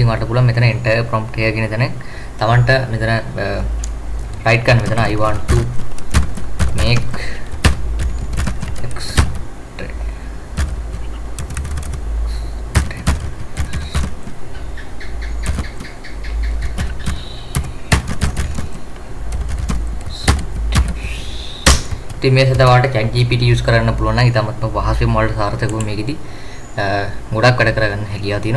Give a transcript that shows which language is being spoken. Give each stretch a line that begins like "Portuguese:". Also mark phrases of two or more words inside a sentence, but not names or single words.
Sinhala: ඉතින් ඔයාලට පුළුවන් මෙතන
English: enter a prompt here
Sinhala: කියන තැන තමන්ට මෙතන write කරන්න මෙතන
English: I want to make
Sinhala: ඉතින් මේ සදා ඔයාලට ChatGPT use කරන්න පුළුවන් නම් ඊටමත් පහසුවෙන් ඔයාලට සාර්ථකව මේකෙදි ගොඩක් වැඩ කරගන්න හැකියාව තියෙනවා.